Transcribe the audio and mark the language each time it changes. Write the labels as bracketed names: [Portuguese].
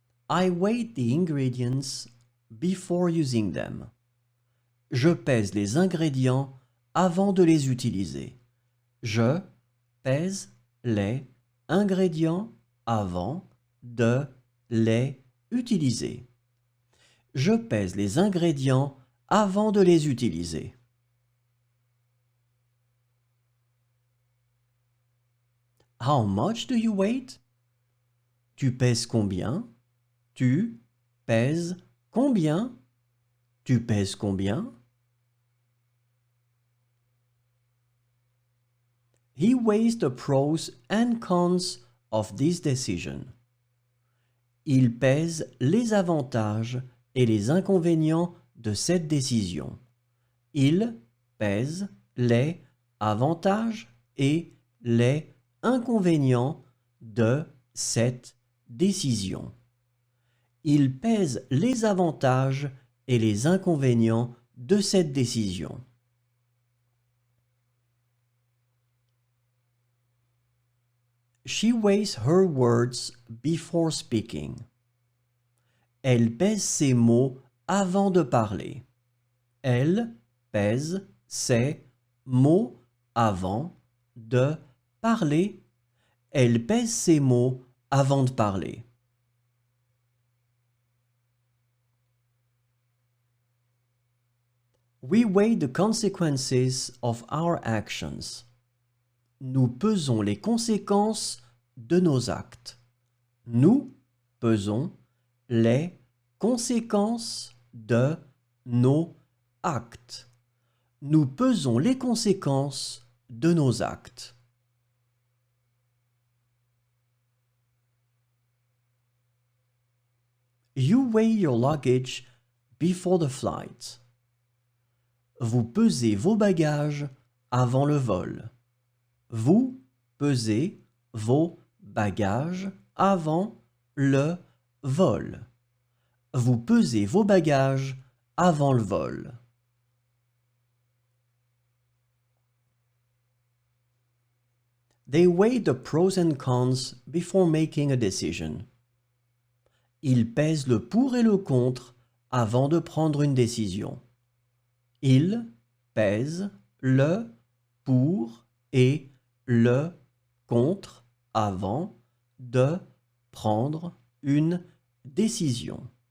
[English] I weigh the ingredients before using them. [French] Je pèse les ingrédients avant de les utiliser. Je pèse les ingrédients avant de les utiliser. Je pèse les ingrédients avant de les utiliser. [English] How much do you weigh? [French] Tu pèses combien? Tu pèses combien? Tu pèses combien? [English] He weighs the pros and cons of this decision. [French] Il pèse les avantages et les inconvénients de cette décision. Il pèse les avantages et les inconvénients de cette décision. Il pèse les avantages et les inconvénients de cette décision. [English] She weighs her words before speaking. [French] Elle pèse ses mots avant de parler. Elle pèse ses mots avant de parler. Elle pèse ses mots avant de parler. [English] We weigh the consequences of our actions. [French] Nous pesons les conséquences de nos actes. Nous pesons les conséquences de nos actes. Nous pesons les conséquences de nos actes. [English] You weigh your luggage before the flight. [French] Vous pesez vos bagages avant le vol. Vous pesez vos bagages avant le vol. Vous pesez vos bagages avant le vol. [English] They weigh the pros and cons before making a decision. [French] Ils pèsent le pour et le contre avant de prendre une décision. Ils pèsent le pour et le contre avant de prendre une décision.